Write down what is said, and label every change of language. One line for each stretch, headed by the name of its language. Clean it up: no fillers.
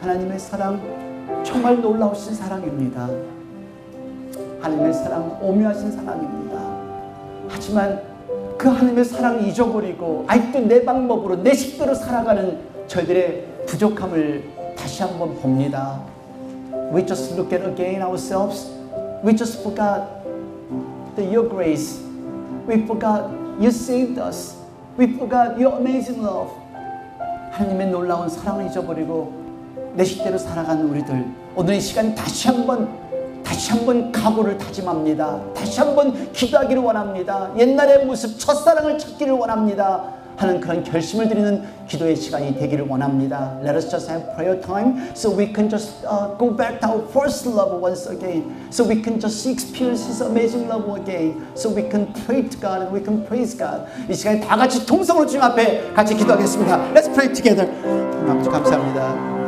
Korean: 하나님의 사랑 정말 놀라우신 사랑입니다. 하나님의 사랑 오묘하신 사랑입니다. 하지만 그 하나님의 사랑을 잊어버리고 아직도 내 방법으로 내 식대로 살아가는 저희들의 부족함을 다시 한번 봅니다.
English: We just look at again ourselves. We just forgot your grace. We forgot you saved us. We forgot your amazing love.
Korean: 하나님의 놀라운 사랑을 잊어버리고 내 식대로 살아가는 우리들, 오늘 이 시간 다시 한번 각오를 다짐합니다. 다시 한번 기도하기를 원합니다. 옛날의 모습, 첫사랑을 찾기를 원합니다 하는 그런 결심을 드리는 기도의 시간이 되기를 원합니다.
English: Let us just have prayer time so we can just go back to our first love once again. So we can just experience His amazing love again. So we can pray to God and we can praise God.
Korean: 이 시간에 다 같이 통성으로 주님 앞에 같이 기도하겠습니다.
English: Let's pray together.
Korean: 아버지 감사합니다.